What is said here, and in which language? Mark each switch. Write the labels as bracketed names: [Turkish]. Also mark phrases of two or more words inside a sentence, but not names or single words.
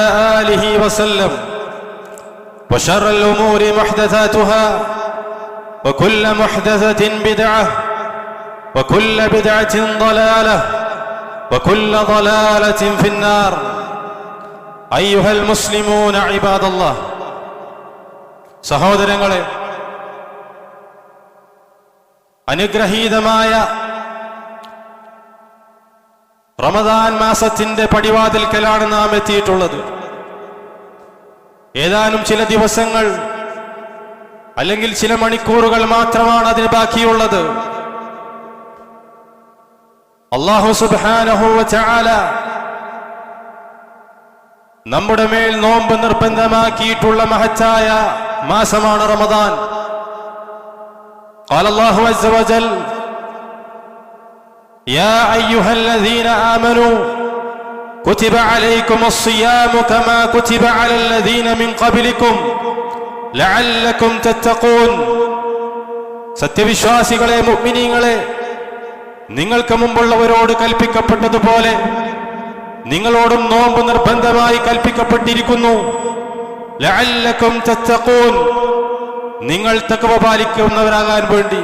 [Arabic] آله وسلم وشر الأمور محدثاتها وكل محدثة بدعة وكل بدعة ضلالة وكل ضلالة في النار أيها المسلمون عباد الله [Malayalam] സഹോദരങ്ങളെ, അനുഗ്രഹീതമായ റമദാൻ മാസത്തിന്റെ പടിവാതിൽക്കലാണ് നാം എത്തിയിട്ടുള്ളത്. ഏതാനും ചില ദിവസങ്ങൾ അല്ലെങ്കിൽ ചില മണിക്കൂറുകൾ മാത്രമാണ് അതിന് ബാക്കിയുള്ളത്. [Arabic] الله سبحانه وتعالى [Malayalam] നമ്മുടെ മേൽ നോമ്പ് നിർബന്ധമാക്കിയിട്ടുള്ള മഹത്തായ മാസമാണ് റമദാൻ. [Arabic] قال الله عز وجل يا أيها الذين آمنوا كتب عليكم الصيام كما كتب على الذين من قبلكم لعلكم تتقون. [Malayalam] സത്യവിശ്വാസികളെ, മുഅ്മിനീങ്ങളെ, നിങ്ങൾക്ക് മുമ്പുള്ളവരോട് കൽപ്പിക്കപ്പെട്ടതുപോലെ നിങ്ങളോടും നോമ്പ് നിർബന്ധമായി കൽപ്പിക്കപ്പെട്ടിരിക്കുന്നു. [Arabic] لعلكم تتقون, [Malayalam] നിങ്ങൾ തഖ്വ പാലിക്കുന്നവരാകാൻ വേണ്ടി.